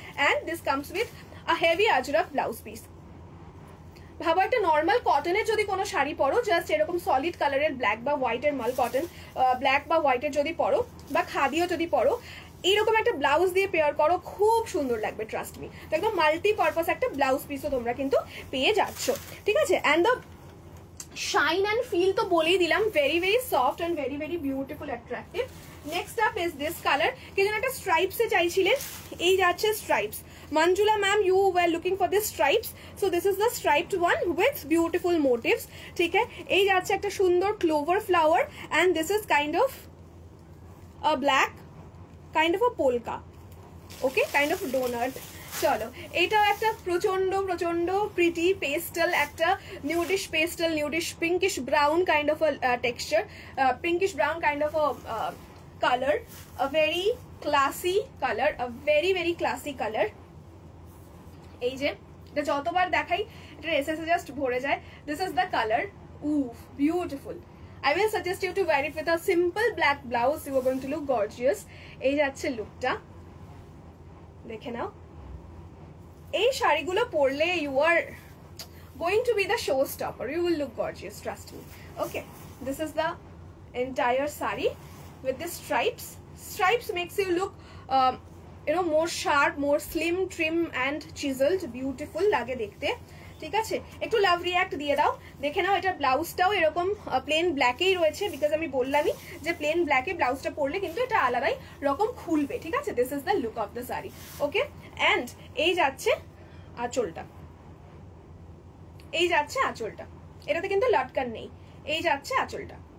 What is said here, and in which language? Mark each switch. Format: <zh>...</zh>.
<en>And this comes with a heavy ajrakh blouse piece.</en> <bn>ভাবো একটা normal কটনের যদি কোনো শাড়ি পরো, জাস্ট এরকম সলিড কালারের ব্ল্যাক বা হোয়াইটের মাল কটন, ব্ল্যাক বা হোয়াইটের যদি পরো বা খাদিও যদি পরো, এইরকম একটা ব্লাউজ দিয়ে পেয়ার করো, খুব সুন্দর লাগবে,</bn> <en>Trust me.</en> <bn>তো একদম মাল্টি পারপাস একটা ব্লাউজ পিসও তোমরা কিন্তু পেয়ে যাচ্ছ, ঠিক আছে।</bn> <en>And the shine and feel তো বলেই দিলাম, very very soft and very very beautiful attractive. Next up is this colour.</en> <bn>কে যেন একটা স্ট্রাইপসে চাইছিলেন, এই যাচ্ছে stripes.</bn> <en>Manjula ma'am, you were looking for this stripes, so this is the striped one with beautiful motifs,</en> <bn>ঠিক আছে। এই যাচ্ছে একটা সুন্দর</bn> <en>clover flower and this is kind of a black, kind of a polka, okay, kind of donut।</en> <bn>চলো, এটাও একটা প্রচন্ড প্রচন্ড</bn> <en>Pretty pastel, একটা nudish pastel, nudish pinkish brown kind of a texture, pinkish brown kind of a color, a very classy color, a very very classy color।</en> <bn>এই যে এটা যতবার দেখাই এটা এসএসে জাস্ট ভরে যায়।</bn> <en>This is the colour, উফ beautiful. I will suggest you to wear it with a simple black blouse, you are going to look gorgeous।</en> <bn>এই যাচ্ছে লুকটা, দেখে নাও। এই শাড়িগুলো পরলে</bn> <en>you are going to be the showstopper, you will look gorgeous, trust me, okay। This is the entire sari with the stripes. Stripes makes you look you know, more sharp, more slim, trim and chiseled, beautiful</en> <bn>লাগে দেখতে, ঠিক আছে। একটু love react দিয়ে দাও, দেখে নাও। এটা ব্লাউজটাও এরকম প্লেন ব্ল্যাকেই রয়েছে, বিকজ আমি বললামই যে প্লেন ব্ল্যাকে ব্লাউজটা পরলে কিন্তু এটা আলাদাই রকম খুলবে, ঠিক আছে।</bn> <en>This is the look of the sari, okay.</en> <bn>And এই যাচ্ছে আঁচলটা, এই যাচ্ছে আঁচলটা, এটাতে কিন্তু লটকান নেই, এই যাচ্ছে আঁচলটা।</bn>